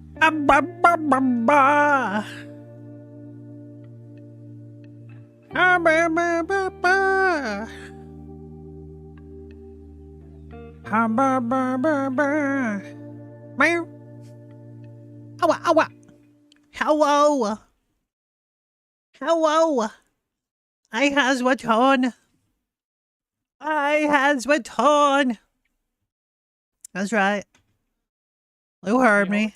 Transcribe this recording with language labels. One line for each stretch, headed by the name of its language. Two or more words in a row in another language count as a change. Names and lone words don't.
English: ba ba ba ba. Ah, ba ba ba ba. Ah, ba ba ba ba. Meow. Ow, ow. Hello. Hello. I has returned. I has returned. That's right. You heard me.